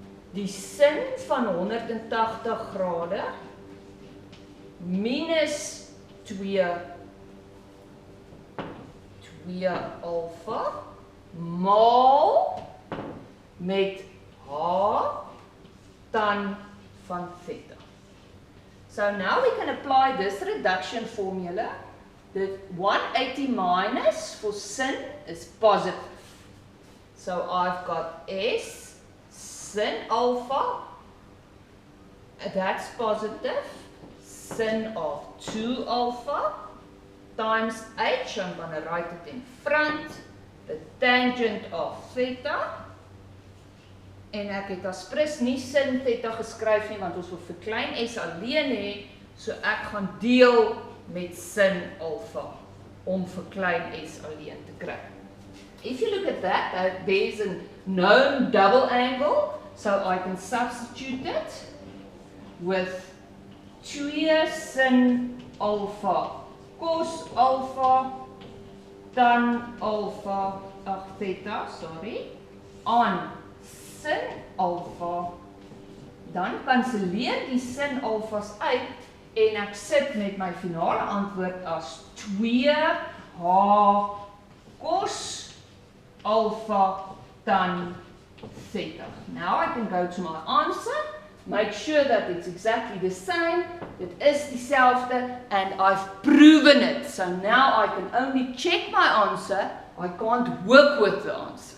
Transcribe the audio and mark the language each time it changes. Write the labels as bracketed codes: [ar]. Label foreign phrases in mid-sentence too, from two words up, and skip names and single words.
[af] die sin van 180 grade minus 2 alfa maal met h tan van theta. [en] So now we can apply this reduction formula. The 180 minus for sin is positive. So I've got S sin alpha, that's positive, sin of 2 alpha times h, I'm going to write it in front, the tangent of theta. [af] En ek het aspres nie sin theta geskryf nie, want ons wil vir klein s alleen hê, so ek gaan deel met sin alpha, om vir klein s alleen te kry. [en] If you look at that, there's a known double angle, so I can substitute it with 2 sin alpha cos alpha tan alpha, theta, sorry, on sin alpha, [af] dan kanselleer die sin alphas uit en ek sit met my finale antwoord as 2h cos alpha tan theta. [en] Now I can go to my answer, make sure that it's exactly the same, it is dieselfde, and I've proven it. So now I can only check my answer, I can't work with the answer.